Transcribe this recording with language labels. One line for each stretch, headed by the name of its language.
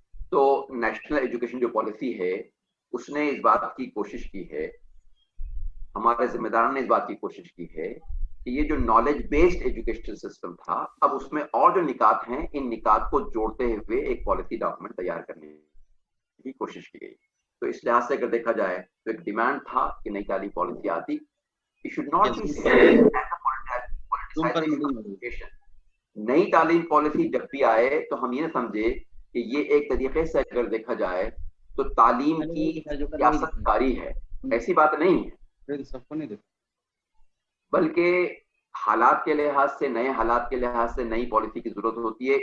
Urdu: تو national education جو policy ہے اس نے اس بات کی کوشش کی ہے, ہمارے ذمہ داروں نے اس بات کی کوشش کی ہے کہ یہ جو نالج بیسڈ ایجوکیشن سسٹم تھا اب اس میں اور جو نکات ہیں ان نکات کو جوڑتے ہوئے ایک پالیسی ڈاکومنٹ تیار کرنے کی کوشش کی گئی. تو اس لحاظ سے اگر دیکھا جائے تو ایک ڈیمانڈ تھا کہ نئی تعلیم پالیسی آتی.
English: It should not be seen as a politicization of education.
Urdu: نئی تعلیم پالیسی جب بھی آئے تو ہم یہ نہ سمجھے کہ یہ ایک طریقے سے اگر دیکھا جائے تو تعلیم کی سیاست کاری ہے, ایسی بات نہیں ہے, بلکہ حالات کے لحاظ سے, نئے حالات کے لحاظ سے نئی پالیسی کی ضرورت ہوتی ہے.